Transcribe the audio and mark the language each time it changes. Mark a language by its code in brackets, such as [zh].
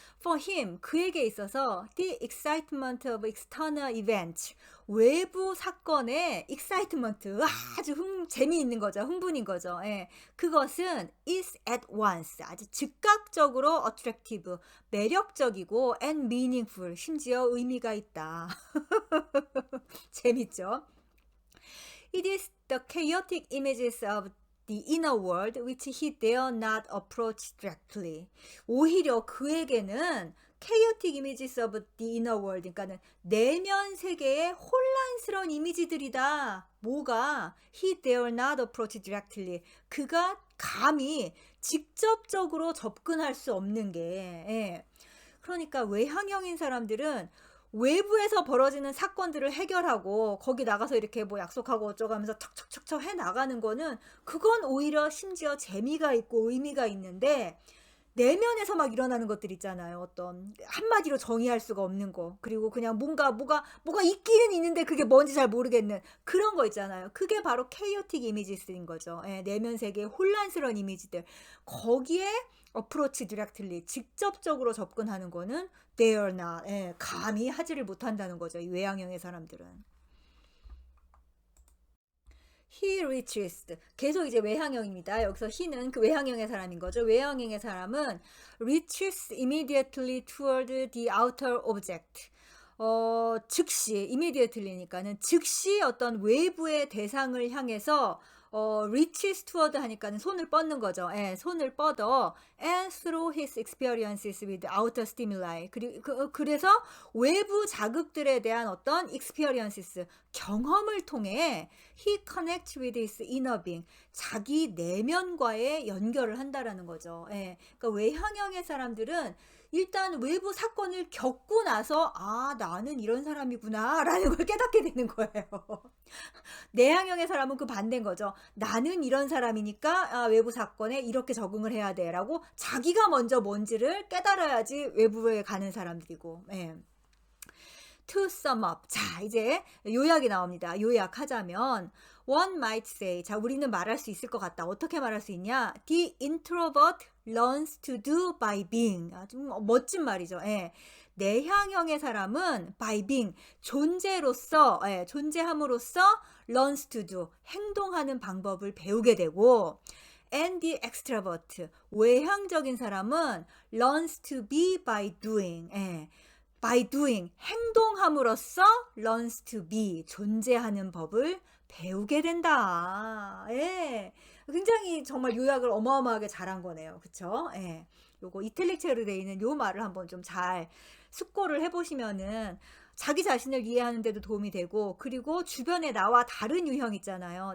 [en] For him, [ko] 그에게 있어서 [en] the excitement of external events, [ko] 외부 사건의 [en] excitement, [ko] 아주 재미있는 거죠. 흥분인 거죠. 예. 그것은 [en] is at once, [ko] 아주 즉각적으로 attractive, 매력적이고 [en] and meaningful, [ko] 심지어 의미가 있다. 재밌죠? [en] It is the chaotic images of the inner world which he dare not approach directly. [ko] 오히려 그에게는 [en] chaotic images of the inner world, [ko] 그러니까는 내면 세계의 혼란스러운 이미지들이다. 뭐가? [en] He dare not approach directly. [ko] 그가 감히 직접적으로 접근할 수 없는 게, 그러니까 외향형인 사람들은 외부에서 벌어지는 사건들을 해결하고 거기 나가서 이렇게 뭐 약속하고 어쩌고 하면서 척척척척 해 나가는 거는, 그건 오히려 심지어 재미가 있고 의미가 있는데, 내면에서 막 일어나는 것들 있잖아요. 어떤 한마디로 정의할 수가 없는 거. 그리고 그냥 뭐가 있기는 있는데 그게 뭔지 잘 모르겠는 그런 거 있잖아요. 그게 바로 chaotic images인 거죠. 예, 내면 세계의 혼란스러운 이미지들. 거기에 [en] approach directly [ko] 직접적으로 접근하는 거는 [en] they are not. [ko] 예, 감히 하지를 못한다는 거죠. 이 외향형의 사람들은. [en] He reaches. [ko] 계속 이제 외향형입니다. 여기서 he는 그 외향형의 사람인 거죠. 외향형의 사람은 [en] reaches immediately toward the outer object. [ko] 즉시 immediately니까는 즉시 어떤 외부의 대상을 향해서 reaches toward 하니까는 손을 뻗는 거죠. 예, 손을 뻗어 [en] and through his experiences with outer stimuli. [ko] 그래서 외부 자극들에 대한 어떤 experiences, 경험을 통해 [en] he connects with his inner being. [ko] 자기 내면과의 연결을 한다라는 거죠. 예, 그러니까 외향형의 사람들은 일단 외부 사건을 겪고 나서 아, 나는 이런 사람이구나 라는 걸 깨닫게 되는 거예요. 내향형의 사람은 그 반대인 거죠. 나는 이런 사람이니까 아, 외부 사건에 이렇게 적응을 해야 돼 라고 자기가 먼저 뭔지를 깨달아야지 외부에 가는 사람들이고. [en] 예. To sum up. [ko] 자, 이제 요약이 나옵니다. 요약하자면 [en] one might say. [ko] 자, 우리는 말할 수 있을 것 같다. 어떻게 말할 수 있냐? [en] The introvert learns to do by being. [ko] 아주 멋진 말이죠. 예. 내향형의 사람은 [en] by being, [ko] 존재로서, 예, 존재함으로써 [en] learns to do, [ko] 행동하는 방법을 배우게 되고 [en] and the extrovert, [ko] 외향적인 사람은 [en] learns to be by doing. [ko] 예. [en] by doing, [ko] 행동함으로써 [en] learns to be, [ko] 존재하는 법을 배우게 된다. 예. 굉장히 정말 요약을 어마어마하게 잘한 거네요. 그쵸? 예. 요거 이탈릭체로 되어 있는 요 말을 한번 좀 잘 숙고를 해보시면은 자기 자신을 이해하는 데도 도움이 되고, 그리고 주변에 나와 다른 유형 있잖아요.